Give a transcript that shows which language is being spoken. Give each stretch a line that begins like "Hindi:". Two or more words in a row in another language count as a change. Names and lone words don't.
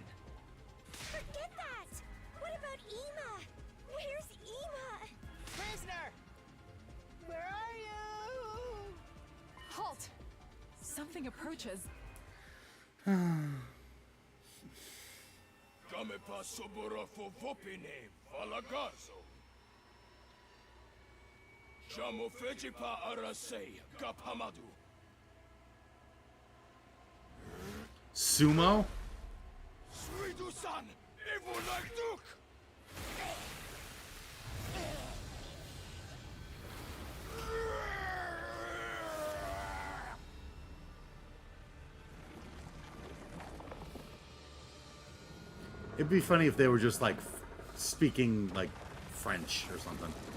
English: Forget that! What about Ema? Where's Ema? Prisoner! Where are you? Halt! Something approaches. Go Game pa sobora fo vopine, valagazo. Jamo feji pa arase, gapamadu. Sumo? Suidu-san, evo like Duke. It'd be funny if they were just like speaking like French or something.